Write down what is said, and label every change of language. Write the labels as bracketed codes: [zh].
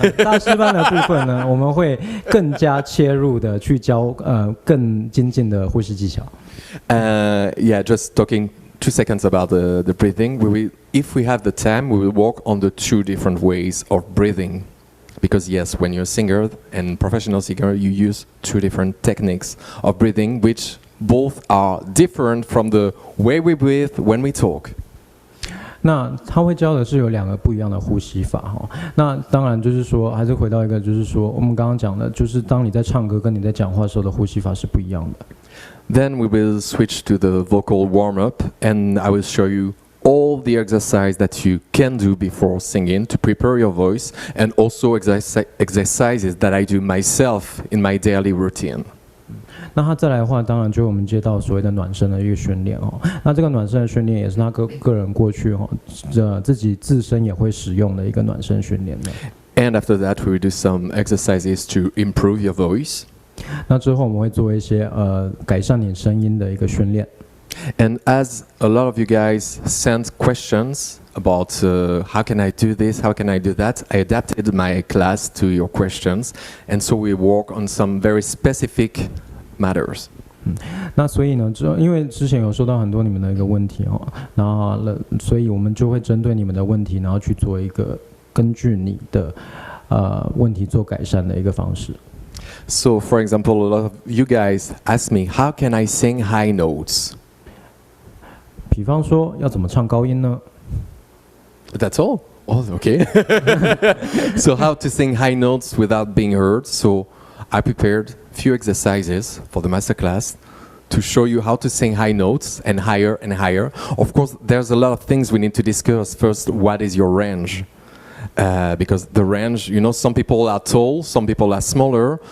[zh] 大师班的部分呢，我们会更加切入的去教更精进的呼吸技巧。 [en] Yeah, just talking 2 seconds about the breathing. If we have the time, we will work on the 2 different ways of breathing. Because yes, when you're a singer and professional singer, you use 2 different techniques of breathing, which both are different from the way we breathe when we talk. [zh] 那他会教的是有2个不一样的呼吸法哈。那当然就是说，还是回到一个，就是说我们刚刚讲的，就是当你在唱歌跟你在讲话的时候的呼吸法是不一样的。 [en] Then we will switch to the vocal warm-up, and I will show you all the exercise that you can do before singing to prepare your voice, and also exercises that I do myself in my daily routine. [zh] 那他再来的话，当然就我们接到所谓的暖身的一个训练哦。那这个暖身的训练也是他个人过去自己自身也会使用的一个暖身训练的。 [en] And after that, we will do some exercises to improve your voice. [zh] 那之后我们会做一些改善你声音的一个训练。 [en] And as a lot of you guys sent questions about how can I do this, how can I do that, I adapted my class to your questions, and so we work on some very specific matters. [zh] 那所以呢，因为之前有收到很多你们的一个问题哦，然后所以我们就会针对你们的问题，然后去做一个根据你的问题做改善的一个方式。 [en] So, for example, a lot of you guys ask me, how can I sing high notes? [zh] 比方说，要怎么唱高音呢？ [en] That's all. Oh, okay. So, how to sing high notes without being heard? So, I prepared few exercises for the masterclass to show you how to sing high notes and higher and higher. Of course, there's a lot of things we need to discuss. First, what is your range? Because the range, you know, some people are tall, some people are smaller.